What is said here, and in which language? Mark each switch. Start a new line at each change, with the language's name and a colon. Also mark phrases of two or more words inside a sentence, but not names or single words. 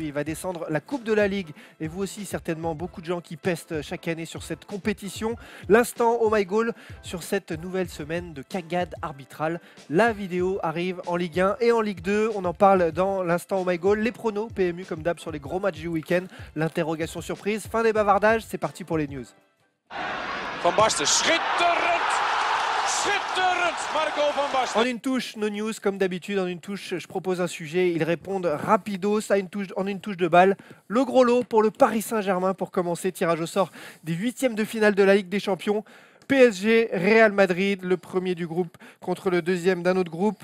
French: Il va descendre la Coupe de la Ligue. Et vous aussi certainement, beaucoup de gens qui pestent chaque année sur cette compétition. L'instant Oh My Goal sur cette nouvelle semaine de cagade arbitrale. La vidéo arrive en Ligue 1 et en Ligue 2. On en parle dans l'instant Oh My Goal. Les pronos, PMU comme d'hab sur les gros matchs du week-end. L'interrogation surprise. Fin des bavardages, c'est parti pour les news.
Dutch: Van Basten, schitterend! Schitterend! Marco Van Basten.
French: En une touche, nos news, comme d'habitude, en une touche, je propose un sujet, ils répondent rapido, ça en une touche de balle. Le gros lot pour le Paris Saint-Germain pour commencer, tirage au sort des 8e de finale de la Ligue des Champions. PSG, Real Madrid, le premier du groupe contre le deuxième d'un autre groupe.